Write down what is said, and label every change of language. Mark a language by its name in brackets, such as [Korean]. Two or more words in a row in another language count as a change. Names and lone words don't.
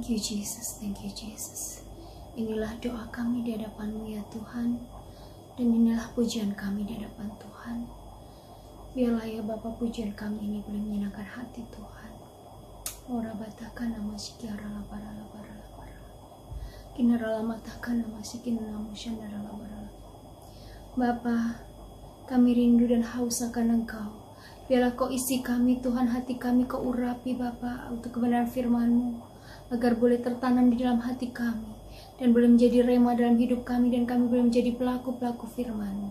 [English] Jesus, thank you Jesus. [Indonesian] Inilah doa kami di hadapan-Mu ya Tuhan, dan inilah pujian kami di hadapan Tuhan. Biarlah ya Bapa, pujian kami ini boleh menyenangkan hati Tuhan. Ora batakan nama sikiara labara labara labara. Kinara lamatakan nama sikin namu shandara labara. Bapa, kami rindu dan haus akan Engkau. Biarlah Kau isi kami Tuhan, hati kami Kau urapi Bapa untuk kebenaran firman-Mu, agar boleh tertanam di dalam hati kami dan boleh menjadi rema dalam hidup kami, dan kami boleh menjadi pelaku-pelaku firman-Mu.